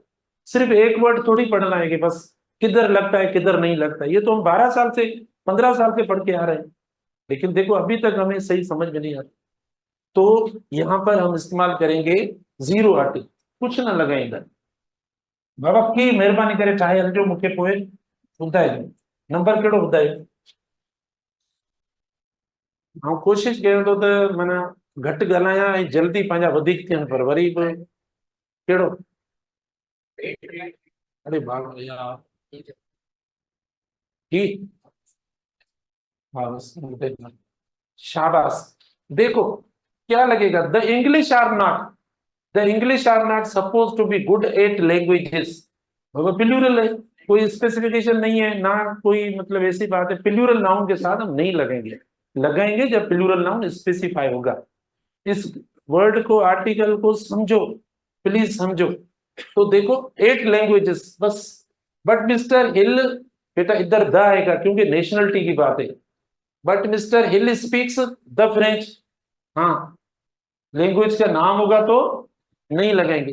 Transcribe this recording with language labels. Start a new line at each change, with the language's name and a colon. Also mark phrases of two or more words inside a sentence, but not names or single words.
Urdu: صرف ایک ورڈ تھوڑی پڑھنا ہے کہ بس کدھر لگتا ہے کدھر نہیں لگتا ہے، یہ تو ہم 12 سال سے 15 سال سے پڑھ کے آ رہے ہیں، لیکن دیکھو ابھی تک ہمیں صحیح سمجھ میں نہیں آتا. تو یہاں پر ہم استعمال کریں گے 0 آرٹیکل، کچھ نہ لگائے ادھر.
Sindhi: बाबा की मेहरबानी करे ठाहे हलजो, मूंखे पोइ ॿुधाइजो नंबर कहिड़ो ॿुधायो। ऐं कोशिशि कयां थो त माना घटि ॻाल्हायां ऐं जल्दी पंहिंजा वधीक थियनि, पर वरी बि कहिड़ो,
Urdu: ارے بابا یار، ٹھیک، ہاں بس شاباش. دیکھو کیا لگے گا,
English: the English are not, the English are not supposed to be good at languages,
Urdu: پلورل ہے، کوئی اسپیسیفکیشن نہیں ہے نا، کوئی مطلب ایسی بات ہے,
English: plural noun
Urdu: کے ساتھ ہم نہیں لگیں گے، لگائیں گے جب
English: plural noun
Urdu: اسپیسیفائی ہوگا. اس ورڈ کو، آرٹیکل کو سمجھو، پلیز سمجھو. تو دیکھو 8 لینگویجز بس، بٹ مسٹر ہل، بیٹا ادھر دی آئے گا کیونکہ نیشنیلٹی کی بات ہے,
English: but Mister Hill speaks the French,
Urdu: ہاں لینگویج کا نام ہوگا تو نہیں لگائیں گے.